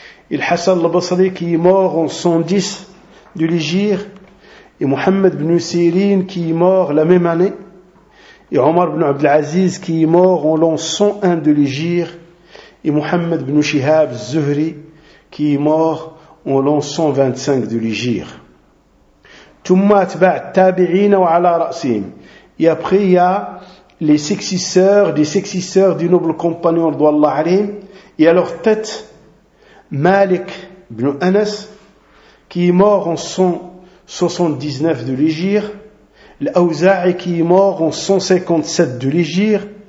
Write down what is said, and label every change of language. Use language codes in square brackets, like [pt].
[fr] et Hassan al-Basri, qui est mort en 110 de l'Hégire, et Muhammad ibn Sirin, qui est mort la même année, et Omar ibn Abdelaziz, qui est mort en l'an 101 de l'Hégire, et Muhammad ibn Shihab al-Zuhri, qui est mort en l'an 125 de l'Hégire. [ar] ثم اتبع التابعين وعلى رأسهم. [fr] Et après, il y a les successeurs, des successeurs du noble compagnon d'Allah alayhim. Et à leur tête, Malik ibn Anas, qui est mort en 179 de l'Hégire. L'Auza'i, qui est mort en 157 de l'Hégire.